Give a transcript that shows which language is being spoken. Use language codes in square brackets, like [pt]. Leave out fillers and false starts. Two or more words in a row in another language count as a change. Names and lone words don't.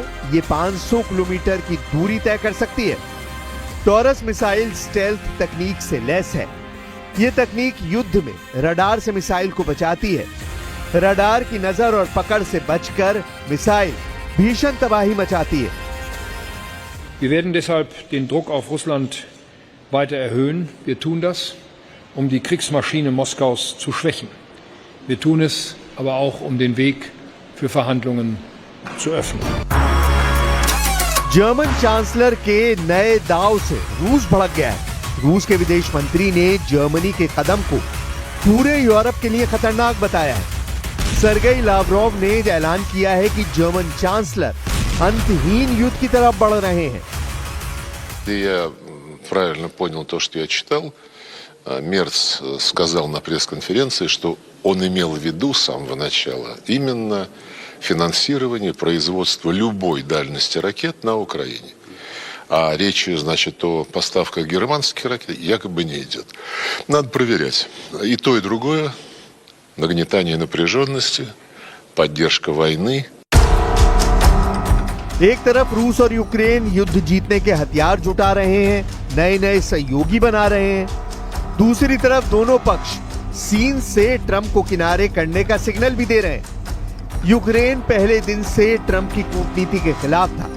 [hi] ये 500 किलोमीटर की दूरी तय कर सकती है। टॉरस मिसाइल स्टेल्थ तकनीक से लैस है। ये तकनीक युद्ध में रडार से मिसाइल को बचाती है। रडार की नजर और पकड़ से बचकर मिसाइल भीषण तबाही मचाती है। [de] Wir werden deshalb den Druck auf Russland weiter erhöhen. Wir tun das, um die Kriegsmaschine Moskaus zu schwächen. Wir tun es aber auch, um den Weg für Verhandlungen zu öffnen. [hi] जर्मन चांसलर के नए दाव से रूस भड़क गया है। रूस के विदेश मंत्री ने जर्मनी के कदम को पूरे यूरोप के लिए खतरनाक बताया है। सर्गेई लावरोव ने ऐलान किया है कि जर्मन चांसलर अंतहीन युद्ध की तरफ बढ़ रहे हैं। [ru] Я правильно понял то, что я читал. Мерц сказал на пресс-конференции, что он имел в виду с самого начала именно финансирование производства любой дальности ракет на Украине. А речь, значит, о поставках германских ракет якобы не идет. Надо проверять. И то, и другое. Нагнетание напряженности, поддержка войны. [hi] एक तरफ रूस और यूक्रेन युद्ध जीतने के हथियार जुटा रहे हैं, नए नए सहयोगी बना रहे हैं। दूसरी तरफ दोनों पक्ष सीन से ट्रंप को किनारे करने का सिग्नल भी दे रहे हैं। यूक्रेन पहले दिन से ट्रंप की कूटनीति के खिलाफ था।